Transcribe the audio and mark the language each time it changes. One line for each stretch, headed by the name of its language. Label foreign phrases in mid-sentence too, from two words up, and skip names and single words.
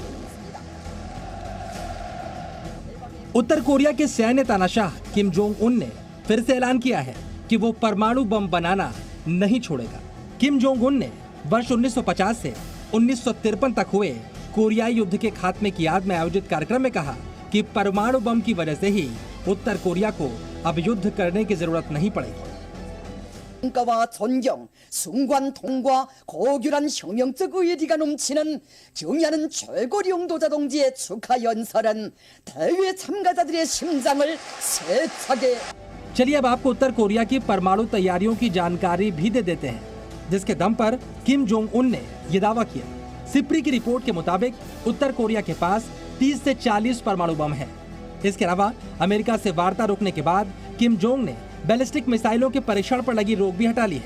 Hindi: उत्तर कोरिया के सैन्य तानाशाह किम जोंग उन ने फिर से ऐलान किया है कि वो परमाणु बम बनाना नहीं छोड़ेगा। किम जोंग उन ने वर्ष 1950 से 1953 तक हुए कोरियाई युद्ध के खात्मे की याद में आयोजित कार्यक्रम में कहा कि परमाणु बम की वजह से ही उत्तर कोरिया को अब युद्ध करने की जरूरत नहीं पड़ेगी।
Korean: 평가와 존경, 순관 통과, 고결한 혁명적 의리가 넘치는 경의하는 최고 영도자 동지의 축하 연설은 대회 참가자들의 심장을 세차게
Hindi: चलिए अब आपको उत्तर कोरिया की परमाणु तैयारियों की जानकारी भी दे देते हैं, जिसके दम पर किम जोंग उन ने ये दावा किया। सिप्री की रिपोर्ट के मुताबिक उत्तर कोरिया के पास 30 से 40 परमाणु बम हैं। इसके अलावा अमेरिका से वार्ता रोकने के बाद किम जोंग ने बैलिस्टिक मिसाइलों के परीक्षण पर लगी रोक भी हटा ली है।